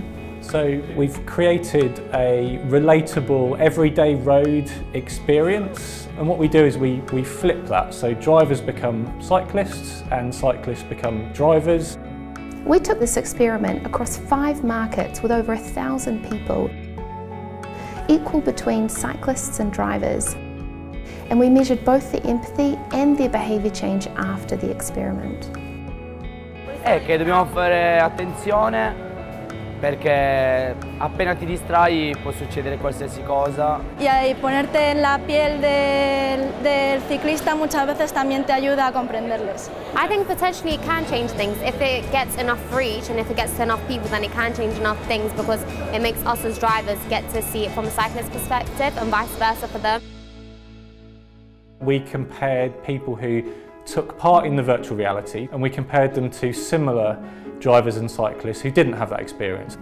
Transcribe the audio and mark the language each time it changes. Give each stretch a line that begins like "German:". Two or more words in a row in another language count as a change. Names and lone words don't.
English: So we've created a relatable everyday road experience, and what we do is we flip that, so drivers become cyclists and cyclists become drivers. We took this experiment across 5 markets with over 1,000 people, equal between cyclists and drivers, and we measured both the empathy and their behaviour change after the experiment.
Italian: È che dobbiamo fare attenzione perché appena ti distrai può succedere qualsiasi cosa.
Spanish: Y ponerte en la piel del ciclista muchas veces también te ayuda a comprenderles.
English: I think potentially it can change things. If it gets enough reach and if it gets to enough people, then it can change enough things, because it makes us as drivers get to see it from a cyclist perspective and vice versa for them. We compared people who took part in the virtual reality, and we compared them to similar drivers and cyclists who didn't have that experience.